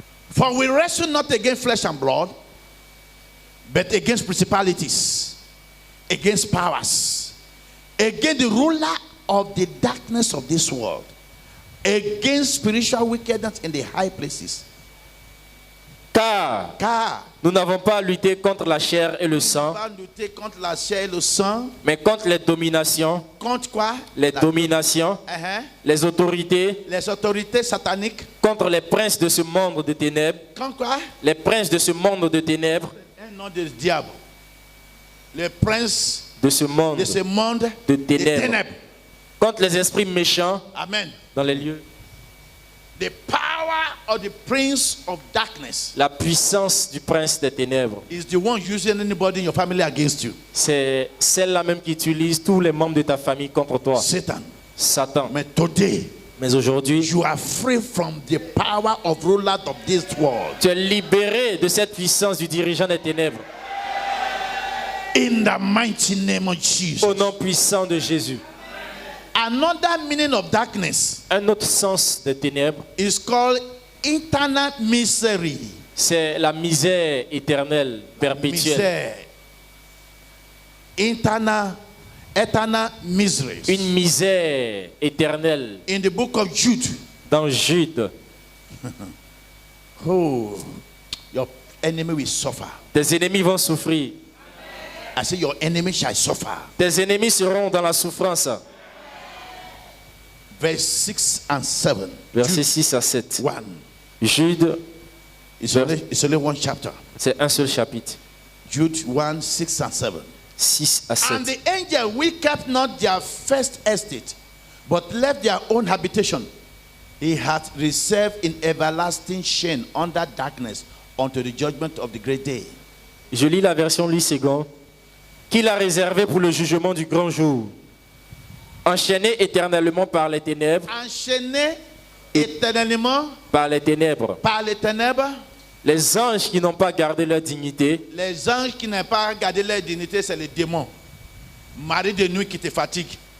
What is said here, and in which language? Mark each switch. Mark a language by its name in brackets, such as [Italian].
[English] for we wrestle not against flesh and blood, but against principalities, against powers, against the ruler of the darkness of this world, against spiritual wickedness in the high places. [French] car nous n'avons pas à lutter contre la chair et le sang, Va lutter contre la chair et le sang. mais contre les dominations, Contre quoi? les dominations, les autorités, Les autorités sataniques. contre les princes de ce monde de ténèbres, Contre quoi? les princes de ce monde de ténèbres, Un nom de diable. Les princes de ce monde de ce monde de des ténèbres, ténèbres. contre les esprits méchants Amen. dans les lieux. [English] The power of the prince of darkness [French] La puissance du prince des ténèbres, [English] is the one using anybody in your family against you. [French] c'est celle-là même qui utilise tous les membres de ta famille contre toi, Satan. Satan. [English] But today, [French] Mais aujourd'hui, [English] you are free from the power of ruler of this world. [French] tu es libéré de cette puissance du dirigeant des ténèbres. [English] In the mighty name of Jesus. [French] Au nom puissant de Jésus. [English] Another meaning of darkness [French] Un autre sens des ténèbres, [English] is called internal misery. [French] c'est la misère éternelle, perpétuelle. Misère. [English] Eternal misery. [French] Une misère éternelle. [English] In the book of Jude. [French] Dans Jude, [English] Oh, your enemy will suffer. [French] tes ennemis vont souffrir. [English] I say your enemy shall suffer. [French] Tes ennemis seront dans la souffrance. [English] Verse 6 and 7. [French] Versets 6 à 7. 1. Jude, [English] It's only one chapter. [French] c'est un seul chapitre. [English] Jude 1, 6 and 7. [French] 6 à [English] And [French] 7. [English] the angel we kept not their first estate, but left their own habitation, he hath reserved in everlasting shame under darkness unto the judgment of the great day. [French] Je lis la version Louis II. Qu'il a réservé pour le jugement du grand jour. Enchaîné éternellement par les ténèbres. Enchaîné éternellement par les ténèbres. Par les ténèbres. Les anges qui n'ont pas gardé leur dignité. Les anges qui n'ont pas gardé leur dignité, c'est les démons. Mari de nuit qui te fatigue.